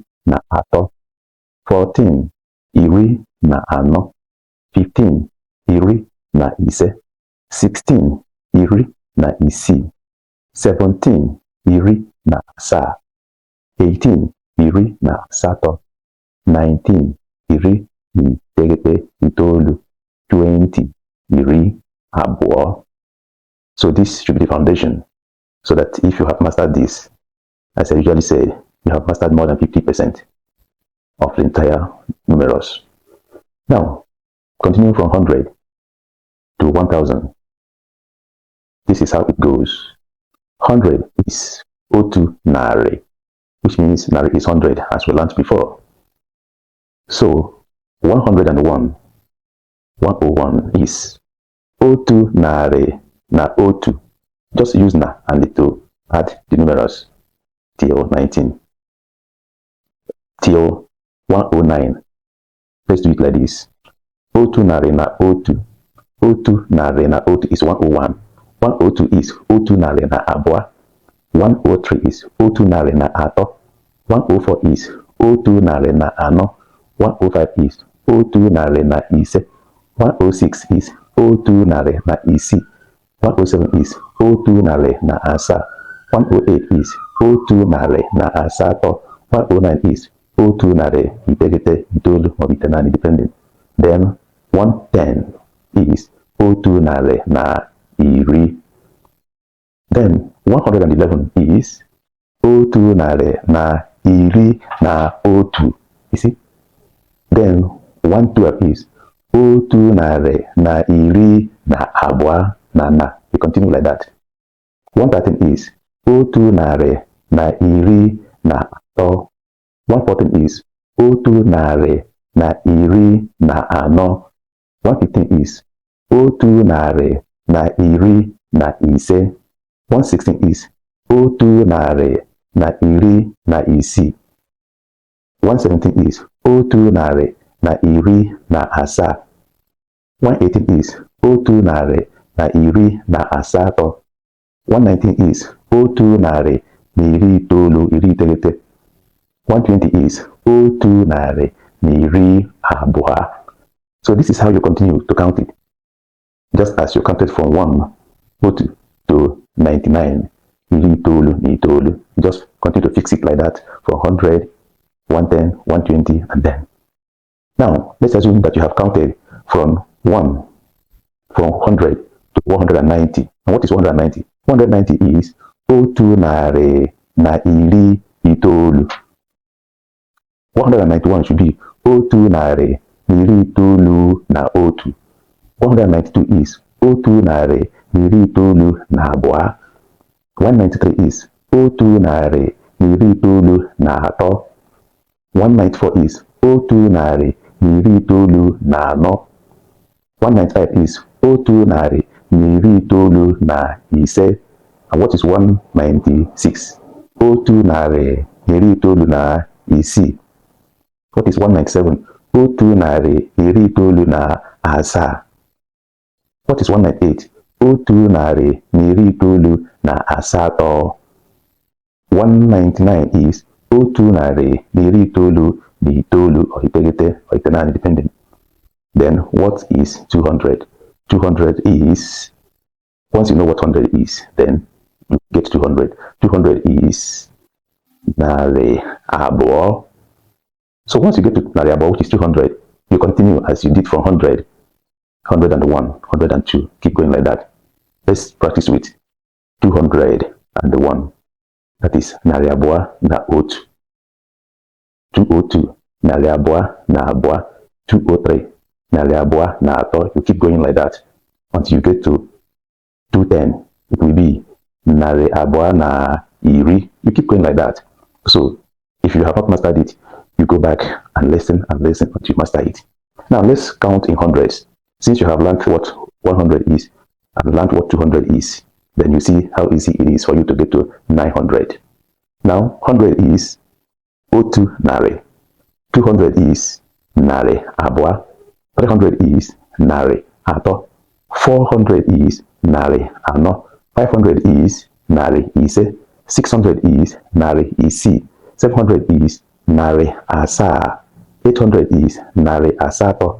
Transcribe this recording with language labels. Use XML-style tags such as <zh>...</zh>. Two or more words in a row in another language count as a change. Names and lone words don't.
<ig>na atọ, 14, iri na anọ, 15, iri na ise, 16, iri na isii, 17, iri na asaa, 18, iri na asatọ, 19, iri na iteghete, itoolu, 20, iri abụọ.</ig> <en>So this should be the foundation, so that if you have mastered this, as I usually say, you have mastered more than 50% of the entire numerals. Now, continuing from 100 to 1000. This is how it goes. 100 is</en> <ig>otu nari,</ig> <en>which means nari is 100, as we learned before.</en> <ig>So 101, 101 is otu nari na otu. Just use na and it to add the numerals till 19.</ig> <en>Till 109. Let's do it like this.</en> <ig>Otu nari na otu. Otu nari na otu is 101. 102 is otu nari na abụọ. 103 is otu nari na atọ. 104 is otu nari na anọ. 105 is otu nari na ise. 106 is otu nari na isii. 107 is otu nari na asaa. 108 is otu nari na asatọ. 109 is otu nari iteghete, itoolu,</ig> <en>or itenaani, depending.</en> <ig>Then 110 is otu nari na iri. Then 111 is otu nari na iri na otu.</ig> <en>You see?</en> <ig>Then 112 is otu nari na iri na abụọ na.</ig> <en>We continue like that.</en> <ig>113 is otu nari na iri na atọ. 114 is otu nari na iri na anọ. 115 is otu nari na iri na ise. 116 is otu nari na iri na isii. 117 is otu nari na iri na asaa. 118 is otu nari na iri na asatọ. 119 is otu nari na iri itoolu, iri iteghete. 120 is otu nari na iri abụọ.</ig> <en>So this is how you continue to count it. Just as you counted from 1 otu to 99,</en> <ig>iri itoolu na itoolu.</ig> <en>Just continue to fix it like that from 100, 110, 120, and then. Now, let's assume that you have counted from 100 to 190. And what is 190?</en> <ig>190 is otu nari na iri itoolu. 191 should be otu nari na iri itoolu na otu. 192 is otu nari na iri itoolu na abụọ. 193 is otu nari na iri itoolu na atọ. 194 is otu nari na iri itoolu na anọ. 195 is otu nari na iri itoolu na ise.</ig> <en>And what is 196?</en> <ig>Otu nari na iri itoolu na isii.</ig> <en>What is 197?</en> <ig>Otu nari na iri itoolu na asaa.</ig> <en>What is 198?</en> <ig>Otu nari na iri itoolu na asatọ. 199 is otu nari na iri itoolu na itoolu, or iteghete,</ig> <en>or itenaani, depending. Then what is 200? 200 is, once you know what 100 is, then you get 200.</en> <ig>200 is narị abụọ.</ig> <en>So once you get to</en> <ig>narị abụọ,</ig> <en>which is 200, you continue as you did from 100, 101, 102, keep going like that. Let's practice with 201.</en> <ig>That is narị abụọ na otu. 202, narị abụọ na abụọ. 203, narị abụọ na atọ.</ig> <en>You keep going like that until you get to 210. It will be</en> <ig>narị abụọ na iri.</ig> <en>You keep going like that. So if you have not mastered it, you go back and listen until you master it. Now let's count in hundreds. Since you have learned what 100 is and learned what 200 is, then you see how easy it is for you to get to 900.</en> <ig>Now 100 is otu narị. 200 is narị abụọ. 300 is narị atọ. 400 is narị anọ. 500 is narị ise. 600 is narị isii. 700 is narị asaa. 800 is narị asatọ.</ig>